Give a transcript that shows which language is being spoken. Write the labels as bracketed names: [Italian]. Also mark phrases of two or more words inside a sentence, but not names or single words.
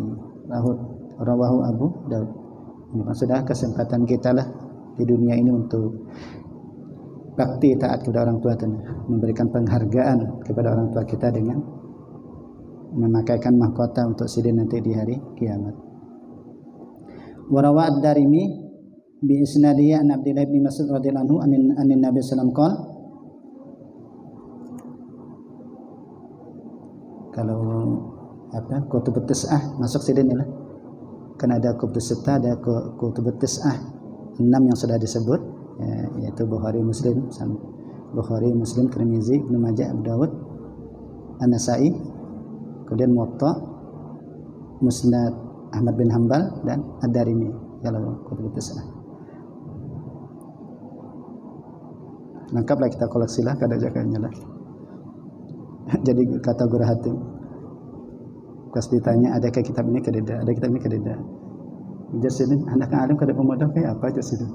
[Arabic] رواه أبو داود. [Banjar] Ini sudah kesempatan kita lah di dunia ini untuk bakti taat kepada orang tua, memberikan penghargaan kepada orang tua kita dengan memakaikan mahkota untuk sidin nanti di hari kiamat. [Arabic] وروى الدارمي بإسناده عن عبد الله بن مسعود رضي الله عنه عن النبي صلى الله عليه وسلم. [Banjar] Kalau [Arabic] الكتب التسعة [Banjar] masuk sidin lah. Kan ada [Arabic] الكتب الستة, [Banjar] ada [Arabic] الكتب التسعة, [Banjar] 6 yang sudah disebut yaitu Bukhari, Muslim, Tirmizi, Ibnu Majah, Abu Dawud, An-Nasa'i, kemudian Muwatta, Musnad Ahmad bin Hanbal, dan Ad-Darimi. Kalau [Arabic] الكتب التسعة [Banjar] lengkaplah, kita koleksi lah kada jakanya lah. Jadi kata Guru Hatim pas ditanya adakah kitab ini kededa, ada kitab ini kededa, jadi anak alim kada pemodal kayak apa aja sih.